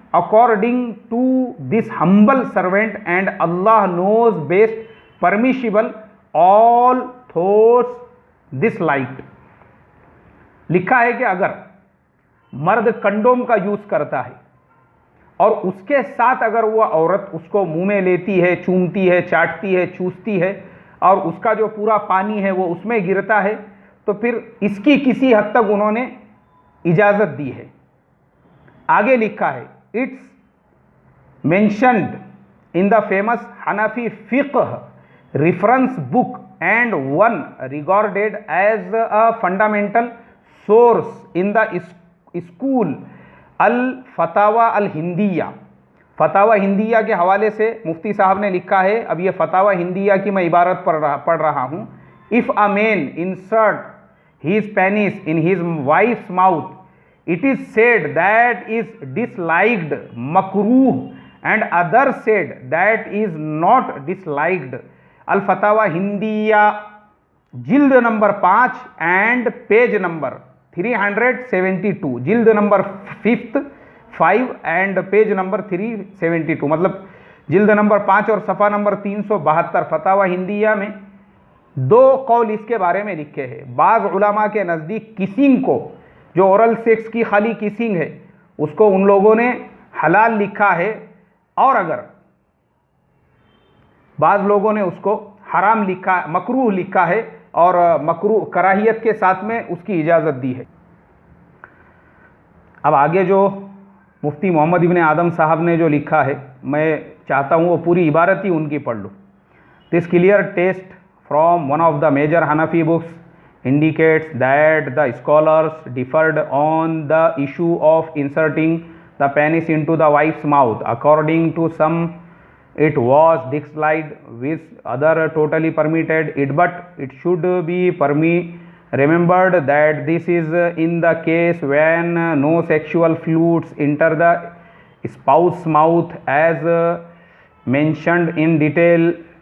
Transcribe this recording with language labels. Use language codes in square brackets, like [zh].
[en] according to this humble servant, and Allah knows best permissible all thoughts disliked. [hi] लिखा है कि अगर मर्द कंडोम का यूज करता है और उसके साथ अगर वह औरत उसको मुंह में लेती है, चूमती है, चाटती है, चूसती है और उसका जो पूरा पानी है वो उसमें गिरता है, तो फिर इसकी किसी हद तक उन्होंने इजाजत दी है। आगे लिखा है, [en] It's mentioned in the famous Hanafi फिक्ह reference book and one regarded as a fundamental source in the school Al Fatawa al Hindiya. [hi] फतावा हिंदिया के हवाले से मुफ्ती साहब ने लिखा है, अब ये फतावा हिंदिया की मैं इबारत पढ़ रहा हूँ। [en] If a man insert his penis in his wife's mouth, it is said that is disliked, makruh, and others said that is not disliked. [hi] Al Fatawa Hindiya जिल्द नंबर 5 एंड पेज नंबर 372, जिल्द number 5 and page number 372, मतलब जिल्द number 5 और सफ़ा number 372 फतावा हिंदिया में दो कौल इसके बारे में लिखे हैं। बाज़ उलमा के नज़दीक किसिंग को, जो ओरल सेक्स की खाली किसिंग है, उसको उन लोगों ने हलाल लिखा है, और अगर बाज़ लोगों ने उसको हराम लिखा, मकरूह लिखा है, और मकरूह कराहियत के साथ में उसकी इजाज़त दी है। अब आगे जो मुफ्ती मोहम्मद इब्न आदम साहब ने जो लिखा है, मैं चाहता हूँ वो पूरी इबारत ही उनकी पढ़ लूँ। [en] This clear test from one of the major Hanafi books indicates that the scholars differed on the issue of inserting the penis into the wife's mouth. According to some, it was disliked, with other totally permitted it, but it should be remembered that this is in the case when no sexual fluids enter the spouse's mouth, as mentioned in detail.